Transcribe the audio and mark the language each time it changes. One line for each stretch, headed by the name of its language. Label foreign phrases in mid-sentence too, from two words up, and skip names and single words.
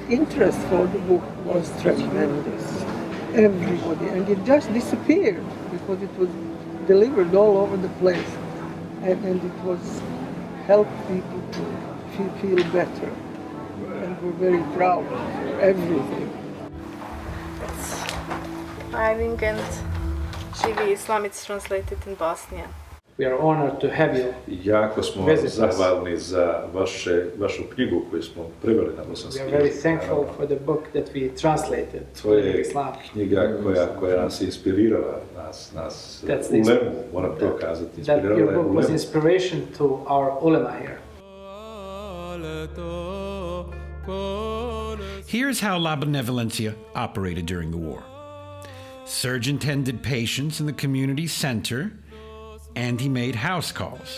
English: Interest for the book was tremendous. Everybody, and it just disappeared because it was delivered all over the place, and it was helped people to feel better, and we're very proud of everything. Living and Živi Islam, it's translated in Bosnian. We are honored to have you.
Bosnian: Jako smo zahvalni za vašu knjigu koju smo preveli na bosanski
English: We
Bosnian: jezik.
English: are very thankful for the book that we translated.
Bosnian: To je knjiga koja nas je inspirirala, nas ulemu, moram to kazati, inspirirala je
English: Your book was inspiration to our ulema here. Here's how La Benevolencia operated during the war. Surgeon tended patients in the community center, and he made house calls.